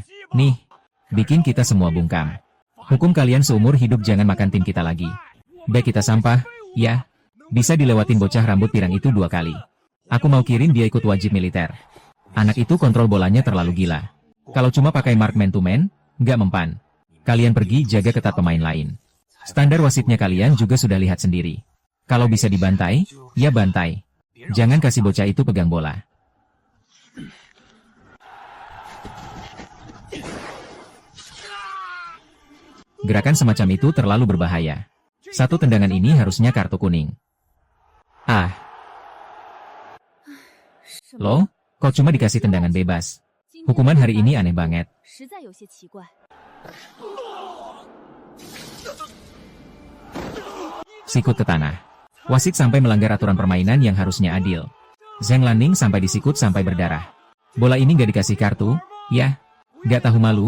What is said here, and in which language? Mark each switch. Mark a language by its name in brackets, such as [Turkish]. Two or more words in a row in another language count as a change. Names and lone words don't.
[Indonesian] Nih, bikin kita semua bungkam. Hukum kalian seumur hidup jangan makan tim kita lagi. Baik kita sampah, ya. Bisa dilewatin bocah rambut pirang itu 2 kali. Aku mau kirim dia ikut wajib militer. Anak itu kontrol bolanya terlalu gila. Kalau cuma pakai [English] mark man to man, [Indonesian] nggak mempan. Kalian pergi jaga ketat pemain lain. Standar wasitnya kalian juga sudah lihat sendiri. Kalau bisa dibantai, ya bantai. Jangan kasih bocah itu pegang bola. Gerakan semacam itu terlalu berbahaya. Satu tendangan ini harusnya kartu kuning. Loh, kok cuma dikasih tendangan bebas? Hukuman hari ini aneh banget. [Chinese] 实在有些奇怪。 [Indonesian] Sikut ke tanah. Wasit sampai melanggar aturan permainan yang harusnya adil. Zhang Lanning sampai disikut sampai berdarah. Bola ini gak dikasih kartu, ya? Gak tahu malu?